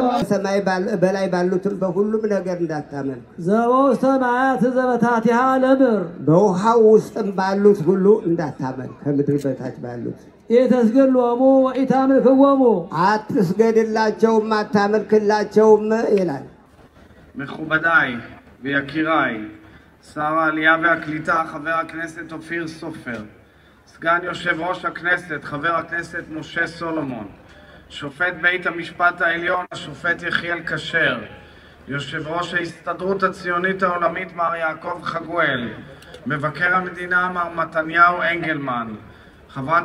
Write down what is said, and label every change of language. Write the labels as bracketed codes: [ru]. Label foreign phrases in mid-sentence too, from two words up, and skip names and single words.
[am] በሰማይ በላይ ባሉትም በሁሉም ነገር እንዳታመልክ [gez] ዘበውስተ ማያት ዘበታቲሃ ለምር [am] በውሃው ውስጥም ባሉት ሁሉ እንዳታመልክ ከምድር በታች ባሉት [gez] ኢተስገድሎሙ ወኢታምልክዎሙ [am] አትስገድላቸውም አታመልክላቸውም ይላል። [he] מכובדיי ויקיריי, שר העלייה והקליטה חבר הכנסת אופיר סופר, סגן יושב ראש הכנסת חבר הכנסת משה סולומון, שופט בית המשפט העליון השופט יחיאל כשר, יושב ראש ההסתדרות הציונית העולמית מר יעקב חגואל, מבקר המדינה מר מתניהו אנגלמן, חברת